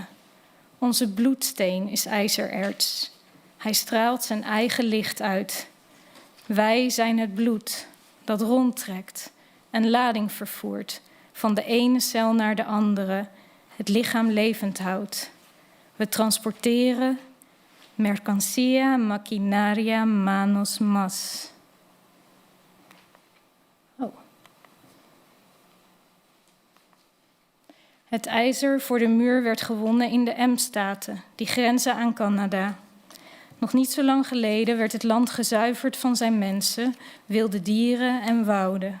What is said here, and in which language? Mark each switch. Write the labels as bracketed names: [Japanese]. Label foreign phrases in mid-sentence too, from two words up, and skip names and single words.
[Dutch] Onze bloedsteen is ijzererts. Hij straalt zijn eigen licht uit. Wij zijn het bloed dat rondtrekt en lading vervoert van de ene cel naar de andere, het lichaam levend houdt. We transporteren [Spanish] mercancía, maquinaria, manos mas. Oh. [Dutch] Het ijzer voor de muur werd gewonnen in de M-staten, die grenzen aan Canada. Nog niet zo lang geleden werd het land gezuiverd van zijn mensen, wilde dieren en wouden.